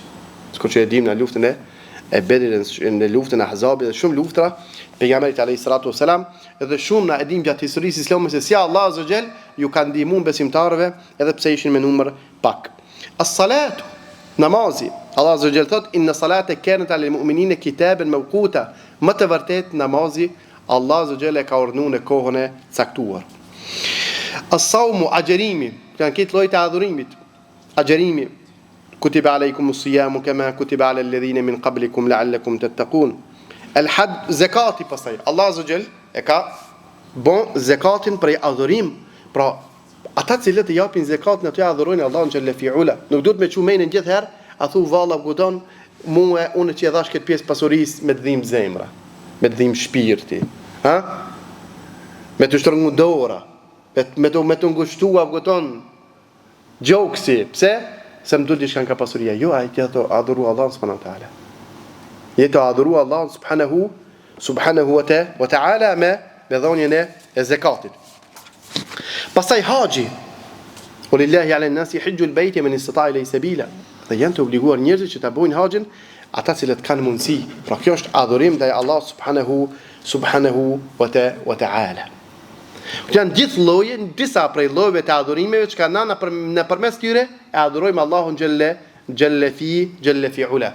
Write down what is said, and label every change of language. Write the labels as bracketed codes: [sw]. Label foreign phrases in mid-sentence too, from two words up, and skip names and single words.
[sq] Sikur që e dim në luftën e Bedrit, në luftën e Ahzabit dhe shumë luftra, pejgamberi [ar] عليه الصلاة والسلام, [sq] edhe shumë na e dim gjatë historisë islame se si Allah [ar] عز وجل [sq] ju ka ndihmuar besimtarëve edhe pse ishin me numër pak. As-salatu, namazi. Allah [ar] عز وجل [sq] thot: [ar] "إن الصلاة كانت على المؤمنين كتابا موقوتا." [sq] Më të vërtet namazi Allah [ar] عز وجل [sq] ka urdhëruar në kohën e caktuar. As-sawmu, agjerimi, janë këtë lloj të adhurimit. Agjerimi: [ar] "كتب عليكم الصيام كما كتب على الذين من قبلكم لعلكم تتقون." [sq] El-hajj, zakati pastaj. Allah [ar] عز وجل [sq] e ka bon zakatin për adhurim, pra ata cilët i japin zakatin ato ja adhurojnë Allahun [ar] جل في علاه. [sq] Nuk duhet me çumenin gjithherë, a thu valla gudon mua unë që e dhash këtë pjesë pasurisë me të dhimbë zemra, me të dhimbë shpirti, ha? Me të shtrëngu dora, me të ngushtua gudon gjoksi. Pse? Se më duhet diçka nga pasuria. Jo, ai ti ato adhuru Allahun [ar] سبحانه وتعالى. [sq] Jeto adhuru Allahun [ar] سبحانه وتعالى [sq] me dhonjen e zakatit. Pastaj haxhi. [ar] ولله على الناس حج البيت من استطاع إليه سبيلا. [sq] Dhe janë të obliguar njerëzit që ta bëjnë haxhin ata cilët kanë mundësi. Pra kjo është adhurim ndaj Allahut [ar] سبحانه وتعالى. [sq] Janë gjithë lloje, disa prej llojeve të adhurimeve që kanë nëpërmes tyre e adhurojmë Allahun [ar] جل في علاه.